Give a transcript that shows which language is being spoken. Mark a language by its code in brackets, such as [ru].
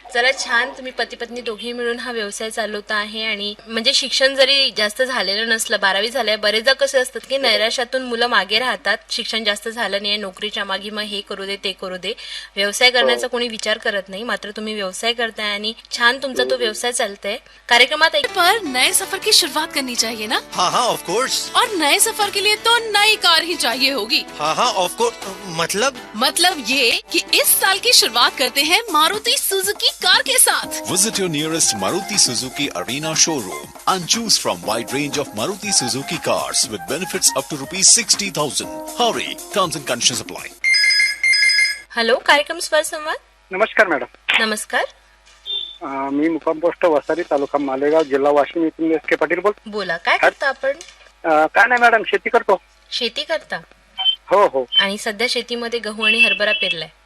[mr] चला छान, तुम्ही पती पत्नी दोघे मिळून हा व्यवसाय चालवता आहे. आणि म्हणजे शिक्षण जरी जास्त झालेलं नसलं, 12वी झालंय, बरेचदा कसे असतात की नैराश्यातून मुलं मागे राहतात, शिक्षण जास्त झालं नाही, नोकरीच्या मागे मग हे करू दे ते करू दे, व्यवसाय करण्याचा कोणी विचार करत नाही. मात्र तुम्ही व्यवसाय करताय आणि छान तुमचा तो व्यवसाय चालतंय. कार्यक्रमात एक [hi] पर नए सफर की शुरुआत करनी चाहिए ना, हाँ हाँ [en] Of course. [hi] और नए सफर के लिए तो नई कार ही चाहिए होगी. हाँ हाँ [en] Of course. [hi] मतलब ये कि इस साल की शुरुआत करते हैं मारुति सुजुकी कार के साथ. [en] Visit your nearest Maruti Suzuki Arena showroom and choose from wide range of Maruti Suzuki cars with benefits up to ₹60,000. Hurry, terms and conditions apply. [mr] Hello, कार्यक्रम स्वर संवाद. नमस्कार मॅडम. नमस्कार, मी मुक्काम पोस्ट वसारी, तालुका मालेगाव, जिल्हा वाशिम येथून एस.के. पाटील बोला, काय करता आपण? काय नाही मॅडम, शेती करतो. शेती करता? हो हो आणि सध्या शेतीमध्ये गहू आणि हरभरा पेरलाय.